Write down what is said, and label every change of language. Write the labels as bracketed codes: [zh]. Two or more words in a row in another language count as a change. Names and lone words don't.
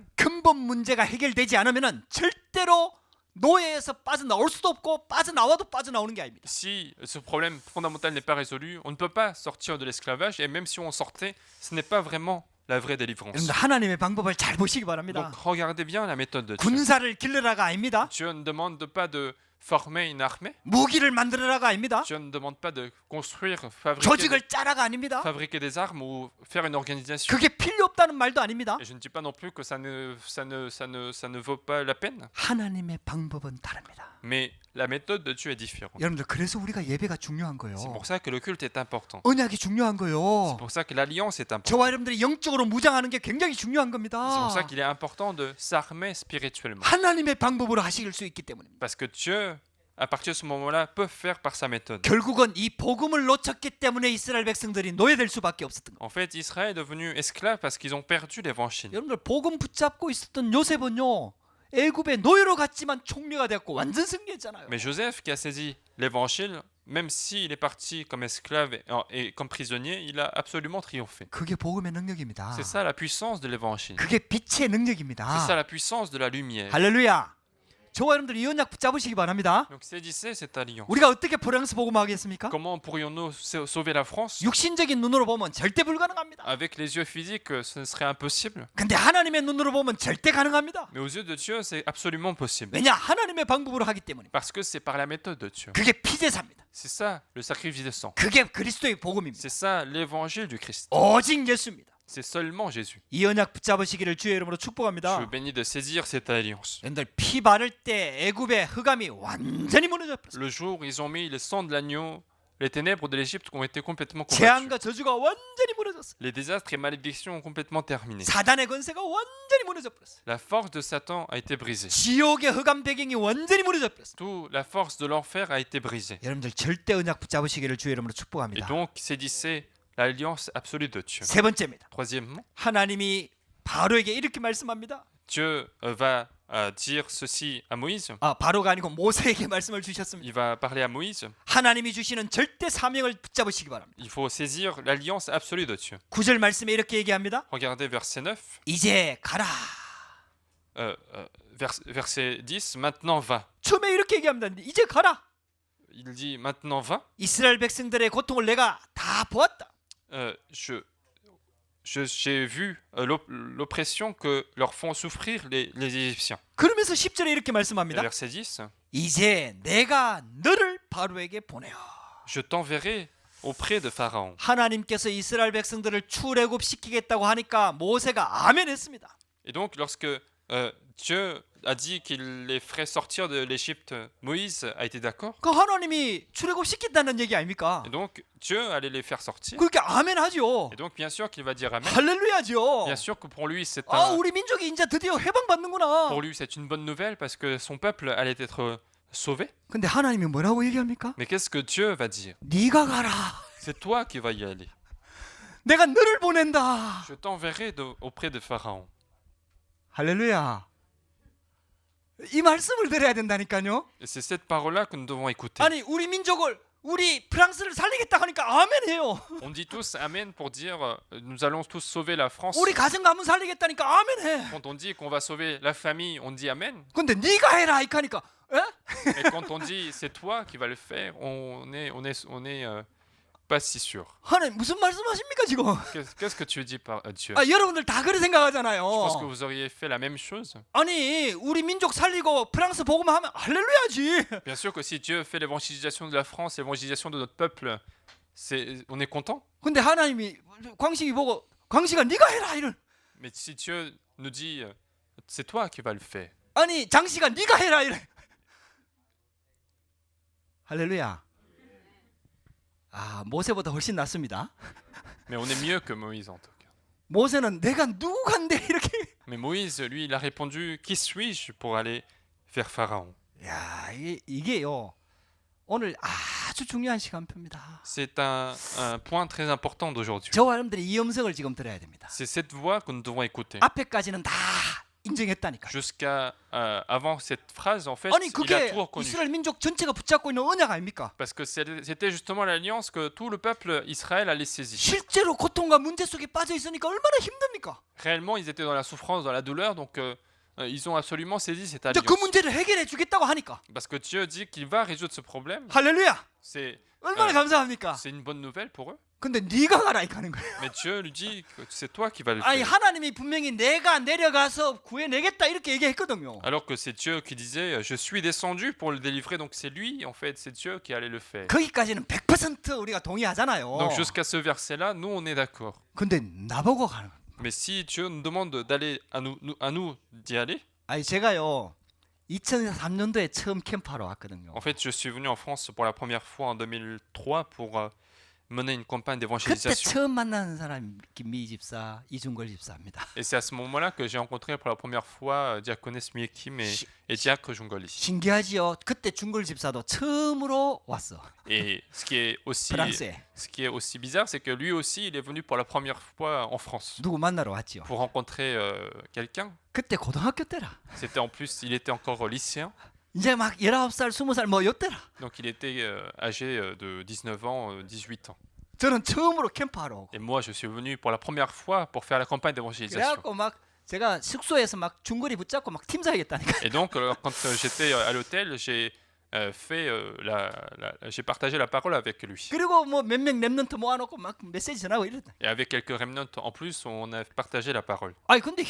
[ko] 근본 문제가 해결되지 않으면 절대로 노예에서 빠져나올 수도 없고 빠져나와도 빠져나오는 게 아닙니다. [fr] Si ce problème fondamental n'est pas résolu, on ne peut pas sortir de l'esclavage. Et même si on sortait, ce n'est pas vraiment la vraie délivrance. [ko] 여러분들 하나님의 방법을 잘 보시기 [fr] Donc [ko] 바랍니다. [fr] regardez bien la méthode de Dieu. [ko] 군사를 길러라가 아닙니다. [fr] Dieu ne demande pas de former une armée. [ko] 무기를 만들어라가 아닙니다. [fr] Dieu ne demande pas de construire, [ko] 조직을 짜라가 아닙니다. [fr] fabriquer des armes ou faire une organisation. [ko] 그게 필요 없다는 말도 아닙니다. [fr] Et je ne dis pas non plus que ça ne vaut pas la peine. [ko] 하나님의 방법은 다릅니다. [fr] Mais la méthode de Dieu est différente. [ko] 여러분들 그래서 우리가 예배가 중요한 거예요. [fr] C'est pour ça que le culte est important. [ko] 언약이 중요한 거예요. [fr] C'est pour ça que l'alliance est importante. [ko] 저와 여러분들이 영적으로 무장하는 게 굉장히 중요한 [fr] C'est [ko] 겁니다. [fr] pour ça qu'il est important de s'armer spirituellement. [ko] 하나님의 방법으로 하실 수 있기 때문입니다. [fr] Parce que Dieu, à partir de ce moment-là, peut faire par sa méthode. [ko] 결국은 이 복음을 놓쳤기 때문에 이스라엘 백성들이 노예될 수밖에 없었던 거예요. [fr] En fait, Israël est devenu esclave parce qu'ils ont perdu l'évangile. [ko] 여러분들 복음 붙잡고 있었던 요셉은요 애굽의 노예로 갔지만 총리가 되었고 완전 승리했잖아요. [fr] Mais Joseph, qui a saisi l'évangile, même s'il est parti comme esclave et comme prisonnier, il a absolument triomphé. [ko] 그게 복음의 능력입니다. [fr] C'est ça la puissance de l'évangile. [ko] 그게 빛의 [fr] C'est [ko] 능력입니다. [fr] ça la puissance de la lumière. [ko] 할렐루야. 저와 여러분들 이 언약 붙잡으시기 바랍니다. [fr] Donc saisissez cette alliance. [ko] 우리가 어떻게 프랑스 복음하겠습니까? [fr] Comment pourrions-nous sauver la France? [ko] 육신적인 눈으로 보면 절대 불가능합니다. [fr] Avec les yeux physiques, ce serait impossible. [ko] 근데 하나님의 눈으로 보면 절대 가능합니다. [fr] Mais aux yeux de Dieu, c'est absolument possible. [ko] 왜냐? 하나님의 방법으로 하기 때문입니다. [fr] Parce que c'est par la méthode de Dieu. [ko] 그게 피제사입니다. [fr] C'est ça le sacrifice de sang. [ko] 그게 그리스도의 복음입니다. [fr] C'est ça l'évangile du Christ. [ko] 오직 예수입니다. [fr] c'est seulement Jésus. [ko] 이 언약 붙잡으시기를 주의 이름으로 [fr] Je [ko] 축복합니다. [fr] vous bénis de saisir cette alliance. [ko] 여러분들 피 바를 때 애굽의 흑암이 완전히 무너져 버렸어요. [fr] Le jour où ils ont mis le sang de l'agneau, les ténèbres de l'Égypte ont été complètement combattues. [ko] 재앙과 저주가 완전히 무너졌어요. [fr] Les désastres et malédictions ont complètement terminé. [ko] 사단의 권세가 완전히 무너져 버렸어요. [fr] La force de Satan a été brisée. [ko] 지옥의 흑암 배경이 완전히 무너져 버렸어요. [fr] Toute la force de l'enfer a été brisée. [ko] 여러분들 절대 언약 붙잡으시기를 주의 이름으로 [fr] Et [ko] 축복합니다. [fr] donc, saisissez l'alliance absolue de Dieu. [ko] 세 번째입니다. [fr] Troisièmement, [ko] 하나님이 바로에게 이렇게 말씀합니다. [fr] Dieu va dire ceci à Moïse. [ko] 바로가 아니고 모세에게 말씀을 주셨습니다. [fr] Il va parler à Moïse. [ko] 하나님이 주시는 절대 사명을 붙잡으시기 바랍니다. [fr] Il faut saisir l'alliance absolue de Dieu. [ko] 9절 말씀에 이렇게 얘기합니다. [fr] Regardez verset 9. [ko] 이제 가라. [fr] Verset 10. Maintenant va. [ko] 처음에 이렇게 얘기합니다. 이제 가라. [fr] Il dit maintenant va. [ko] 이스라엘 백성들의 고통을 내가 다 보았다. [fr] J'ai vu l'oppression que leur font souffrir les Égyptiens. [ko] 그러면서 10절에 이렇게 [fr] Et [ko] 말씀합니다. [fr] verset 10. [ko] 이제 내가 너를 바로에게 보내어. [fr] Je t'enverrai auprès de Pharaon. [ko] 하나님께서 이스라엘 백성들을 출애굽시키겠다고 하니까 모세가 아멘 했습니다. [fr] Et donc, lorsque Dieu a dit qu'il les ferait sortir de l'Égypte, Moïse a été d'accord. [ko] 그 하나님이 출애굽시킨다는 얘기 아닙니까? [fr] Et donc, Dieu allait les faire sortir. [ko] 그렇게 아멘 하죠. [fr] Et donc, bien sûr qu'il va dire Amen. [ko] 할렐루야죠. [fr] Bien sûr que pour lui, c'est [ko] 우리 민족이 이제 드디어 해방받는구나. [fr] pour lui, c'est une bonne nouvelle parce que son peuple allait être sauvé. [ko] 근데 하나님이 뭐라고 얘기합니까? [fr] Mais qu'est-ce que Dieu va dire? [ko] 네가 가라. [fr] C'est toi qui vas y aller. [ko] 내가 너를 보낸다. [fr] Je t'enverrai auprès de Pharaon. [ko] 할렐루야. 이 말씀을 들어야 된다니까요. [fr] Et c'est cette parole-là que nous devons écouter. [ko] 아니 우리 민족을 우리 프랑스를 살리겠다 하니까 아멘해요. [fr] On dit tous Amen pour dire nous allons tous sauver la France. [ko] 우리 가정 가문 살리겠다니까 아멘해. [fr] Quand on dit qu'on va sauver la famille, on dit Amen. [ko] 근데 네가 해라 이렇게 하니까 [fr] Et quand on dit c'est toi qui vas le faire, on est pas si sûr. [ko] 하나님 무슨 말씀하십니까 지금? [fr] Qu'est-ce que tu dis par Dieu? [ko] 여러분들 다 그렇게 [fr] Je pense que [ko] 생각하잖아요. [fr] vous auriez fait la même chose. [ko] 아니 우리 민족 살리고 프랑스 복음하면 할렐루야지. [fr] Bien sûr que si Dieu fait l'évangélisation de la France, l'évangélisation de notre peuple, on est content. [ko] 근데 하나님이 광식이 보고 광식아 네가 해라 이런. [fr] Mais si Dieu nous dit c'est toi qui vas le faire. [ko] 아니 장씨가 네가 해라 이래. 할렐루야. 모세보다 훨씬 낫습니다. [fr] Mais on est mieux que Moïse en tout cas. [ko] 모세는 내가 누구간데 이렇게. [fr] Mais Moïse, lui, il a répondu qui suis-je pour aller vers Pharaon? [ko] 야 이게요. 오늘 아주 중요한 시간표입니다. [fr] C'est un point très important d'aujourd'hui. [ko] 저와 여러분들이 이 음성을 지금 들어야 됩니다. [fr] C'est cette voix que nous devons écouter. [ko] 앞에까지는 다 인정했다니까. [fr] Jusqu'à avant cette phrase, en fait, [ko] 아니 [fr] il a [ko] 그게 [fr] tout reconnu. [ko] 이스라엘 민족 전체가 붙잡고 있는 언약 아닙니까? [fr] Parce que c'était justement l'alliance que tout le peuple Israël allait saisir. [ko] 실제로 고통과 문제 속에 빠져 있으니까 얼마나 힘듭니까? [fr] Réellement, ils étaient dans la souffrance, dans la douleur, donc ils ont absolument saisi cette [ko] 근데 그 [fr] alliance. [ko] 문제를 해결해 주겠다고 하니까. [fr] Parce que Dieu dit qu'il va résoudre ce problème. [ko] 할렐루야. [fr] C'est [ko] 얼마나 감사합니까? [fr] une bonne nouvelle pour eux. [ko] 근데 네가 가라 이렇게 하는 거예요. [fr] Mais Dieu lui dit que c'est toi qui vas le [ko] 아니 [fr] faire. [ko] 하나님이 분명히 내가 내려가서 구해내겠다 이렇게 얘기했거든요. [fr] Alors que c'est Dieu qui disait je suis descendu pour le délivrer, donc c'est lui en fait, c'est Dieu qui allait le faire. [ko] 거기까지는 100% 우리가 동의하잖아요. [fr] Donc jusqu'à ce verset-là, nous on est d'accord. [ko] 근데 나보고 가는 거예요. [fr] Mais si Dieu nous demande d'aller à nous d'y aller, [ko] 아니 제가요 2003년도에 처음 캠프하러 왔거든요. [fr] en fait je suis venu en France pour la première fois en 2003 pour mener une campagne [ko] 그때 [fr] d'évangélisation. [ko] 처음 만나는 사람이 김미 집사, 이중걸 집사입니다. [fr] Et c'est à ce moment-là que j'ai rencontré pour la première fois diaconesse Mie Kim et diacre Jungoli. [ko] 신기하지요. 그때 중걸 집사도 처음으로 왔어. [fr] Et ce qui [ko] 프랑스에 [fr] est aussi bizarre, c'est que lui aussi il est venu pour la première fois en France [ko] 누구 만나러 왔지요. [fr] pour rencontrer quelqu'un. [ko] 그때 고등학교 때라. [fr] C'était en plus, il était encore lycéen, [ko] 이제 막 19살, 20살 뭐 요때라. [fr] donc il était âgé de 19 ans, 18 ans. [ko] 저는 처음으로 캠프하러 오고. [fr] Et moi, je suis venu pour la première fois pour faire la campagne d'évangélisation. [ko] 그래갖고 막 제가 숙소에서 막 중거리 붙잡고 막 팀 사야겠다니까. [fr] Et donc, quand j'étais à l'hôtel, j'ai j'ai partagé la parole avec lui. [ko] 그리고 뭐 몇 명 랩런트 모아놓고 막 메시지 전하고 이랬다. [fr] Et avec quelques remnants en plus, on a partagé la parole.